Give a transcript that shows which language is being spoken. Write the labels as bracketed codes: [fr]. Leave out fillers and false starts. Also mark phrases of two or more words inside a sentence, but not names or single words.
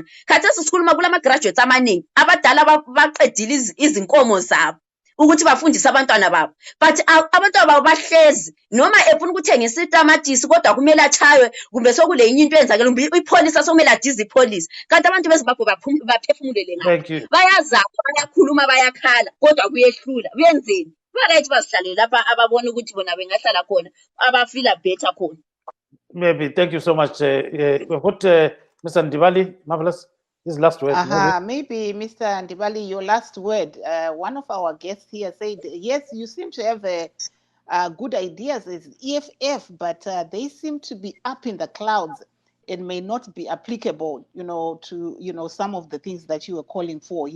[nd] Khathesi sikhuluma kulama graduates amaningi abadala baqedile izinkomo zabo ukuthi bafundise abantwana babo, but abantwana babo bahlezi noma efuna ukuthengisa itamatisi kodwa kumele achaywe kumbe sokule enye into eyenzakala ipolice sokumele adize ipolice. Kanti abantu beZimbabwe baphefumulele ngapha bayazapha bayakhuluma bayakhala kodwa kuyehlula kuyenzeni right bazihlalele lapha ababona ukuthi bona bengahlala khona abafila better khona. [en] Maybe. Thank you so much. We've got Mr. Ndibali, marvelous. His last word. Maybe Mr. Ndibali, your last word. One of our guests here said, yes, you seem to have good ideas as EFF, but they seem to be up in the clouds and may not be applicable, to, some of the things that you were calling for.